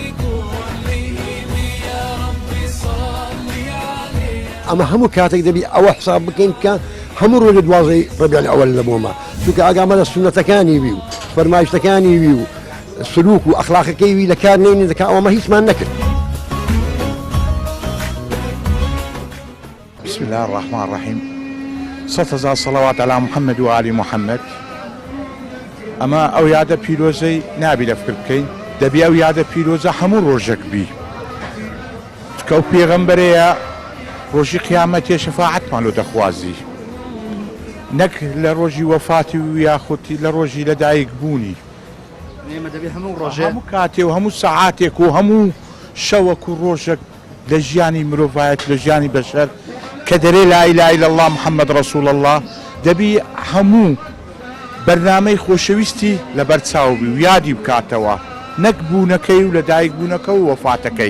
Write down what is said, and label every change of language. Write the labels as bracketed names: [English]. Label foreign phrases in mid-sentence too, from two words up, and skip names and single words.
[Central Kurdish] ئەمە هەموو کاتێک دەبی ئەوە حساب بکەین کە هەموو ڕۆژە 12 ڕەبیعی ئەوەل لەبوومە چونکە ئاگامە لە سونەتەکانی وی و فەرمایشتەکانی وی و سلوک و ئەخلاقەکەی وی لە کار نێنی دەکا ئەوەمە هیچمان نەکرد. [Arabic] بسم الله الرحمن الرحيم 100,000 صلوات على محمد وآل محمد. [Central Kurdish] ئەمە ئەو یادە پیرۆزەی نابی لە فکر بکەین دەبی ئەو یادە پیرۆزە هەموو ڕۆژێک بی چکە ئەو پێغەمبەرەیە ڕۆژی قیامەتێ شەفاعەتمان لۆ دەخوازی نەک لە ڕۆژی وەفاتی و یاخوتی لە ڕۆژی لەدایک بوونی هەموو کاتێ و هەموو سەعاتێک و هەموو شەوەک و ڕۆژێک لە ژیانی مرۆڤایەت لە ژیانی بەشەر کە دەرێ [Arabic] لا ئیلاهە ئیلا الله محەممەد ڕەسوول الله [Central Kurdish] دەبی هەموو بەرنامەی خۆشەویستی لە بەرچاوبی و یادی بکاتەوە نەک بوونەکەی و لەدایک بوونەکە و وەفاتەکەی.